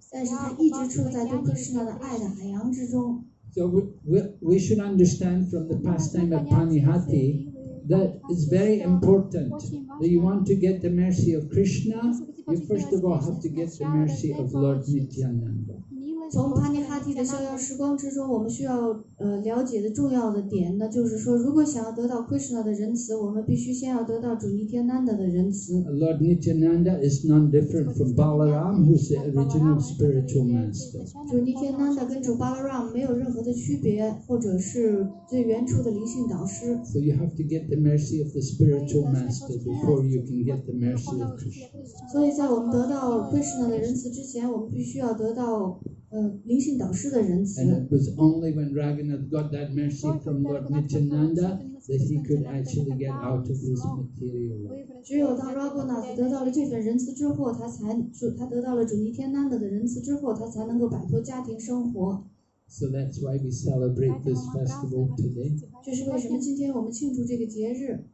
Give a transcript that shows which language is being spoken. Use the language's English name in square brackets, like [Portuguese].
[Chinese] 但是他一直处在对 Krishna 的爱的海洋之中。 [English] So we should understand from the pastime of Panihati that it's very important that you want to get the mercy of Krishna, you first of all have to get the mercy of Lord Nityananda. [Chinese] 从帕尼哈蒂的逍遥时光之中，我们需要了解的重要的点呢，就是说，如果想要得到 Krishna 的仁慈，我们必须先要得到主尼天南的仁慈。 [English] Lord Nityananda is none different from Balaram, who's the original spiritual master. [Chinese] 主尼天南的跟主 Balaram 没有任何的区别，或者是最原初的灵性导师。 [English] So you have to get the mercy of the spiritual master before you can get the mercy of Krishna. [Chinese] 所以在我们得到 Krishna 的仁慈之前，我们必须要得到灵性导师的仁慈。 [English] And it was only when Ragunath got that mercy from Lord Nityananda that he could actually get out of his material life. [Chinese] 只有当 Ragunath 得到了这份仁慈之后，他得到了主尼天南的仁慈之后，他才能够摆脱家庭生活。 [English] So that's why we celebrate this festival today. [Chinese] 这是为什么今天我们庆祝这个节日？